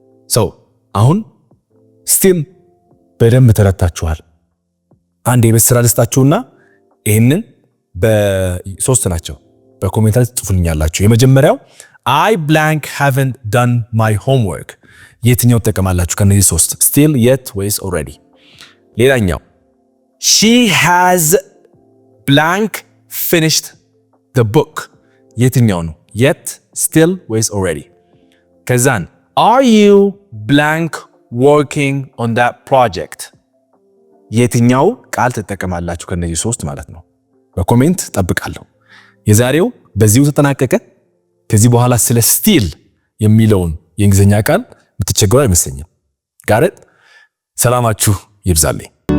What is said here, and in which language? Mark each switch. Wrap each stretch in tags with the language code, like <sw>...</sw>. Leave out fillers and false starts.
<am>so አሁን still በደንብ ተረታችኋል። አንድ የቤት ስራ ልስጣችሁና ይሄንን በ3 ናቸው በኮሜንት ላይ ጽፉልኛላችሁ። የመጀመሪያው</am> <en>I blank haven't done my homework</en> <am>የትኛው ተጠቀማላችሁ ከነዚህ 3?</am> <en>still yet</en> <am>ወይስ</am> <en>already?</en> <am>ሌላኛው</am> <en>she has blank finished the book</en> <am>የትኛው ነው?</am> <en>yet, still</en> <am>ወይስ</am> <en>already?</en> <am>ከዛን</am> <en>are you blank working on that project</en> <am>የትኛው ቃል ተጠቀማላችሁ ከነዚህ 3 ማለት ነው? በኮሜንት ጠብቃለሁ። የዛሬው በዚሁ ተጠናቀቀ። ከዚህ በኋላ ስለ still የሚለውን የእንግሊዝኛ ቃል ብትቸገሩ አይመስለኝም። ጋር ሰላማችሁ ይብዛልኝ።</am>